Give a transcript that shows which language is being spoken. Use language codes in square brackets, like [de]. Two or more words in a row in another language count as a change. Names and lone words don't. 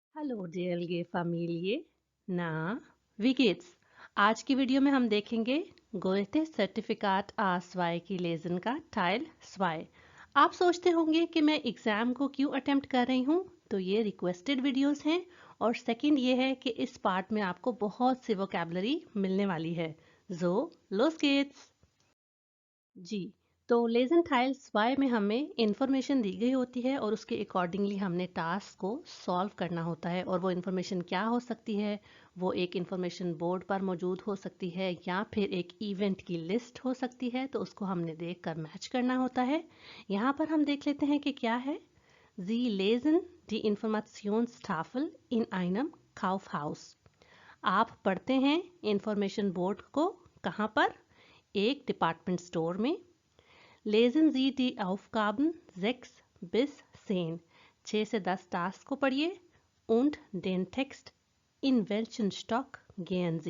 [de] हेलो DLG Familie, na, wie geht's? [hi] आज की वीडियो में हम देखेंगे गोएथे सर्टिफिकाट A2 की लेसन का टाइल 2। आप सोचते होंगे कि मैं एग्ज़ाम को क्यों अटेम्प्ट कर रही हूँ, तो ये [en] requested videos [hi] हैं और सेकंड ये है कि इस पार्ट में आपको बहुत सी वोकेबलरी मिलने वाली है। [de] So, los geht's! [hi] जी, तो [de] Lesen Teil zwei [hi] में हमें इंफॉर्मेशन दी गई होती है और उसके अकॉर्डिंगली हमने टास्क को सॉल्व करना होता है। और वो इंफॉर्मेशन क्या हो सकती है? वो एक [en] information board [hi] पर मौजूद हो सकती है या फिर एक इवेंट की लिस्ट हो सकती है, तो उसको हमने देख कर मैच करना होता है। यहाँ पर हम देख लेते हैं कि क्या है। [de] Sie lesen die Informationstafel in einem Kaufhaus। [hi] आप पढ़ते हैं [en] information board [hi] को कहाँ पर? एक [en] department store [hi] में। [de] Lesen Sie die Aufgaben 6 bis 10। [hi] 6 से 10 टास्क को पढ़िए। [de] Und den Text in welchen Stock gehen Sie।